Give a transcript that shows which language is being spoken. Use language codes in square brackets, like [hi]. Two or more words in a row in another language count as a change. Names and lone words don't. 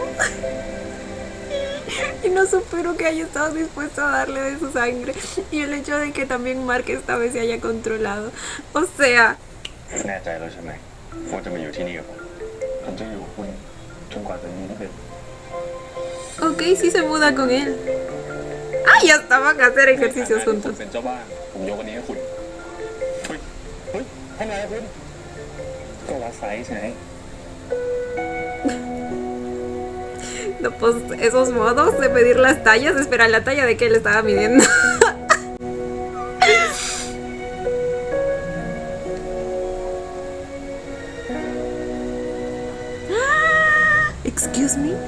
[es] Y no supero que haya estado dispuesto a darle de su sangre. Y el hecho de que también Mark esta vez se haya controlado. O sea, [th] แน่ใจแล้วใช่ไหมว่าจะมาอยู่ที่นี่กับผม ผมจะอยู่กับคุณจนกว่าจะมีที่เป็น [es] ok, sí se muda con él. Ah, ya estaban a hacer ejercicios [th] คุณ [es] juntos. [th] เป็นเจ้าบ้านผมยกอันนี้ให้คุณเฮ้ยทำไมอะคุณก็วัดไซส์ไง [es] No, pues esos modos de pedir las tallas, espera, la talla de que él estaba midiendo. [en] Excuse me.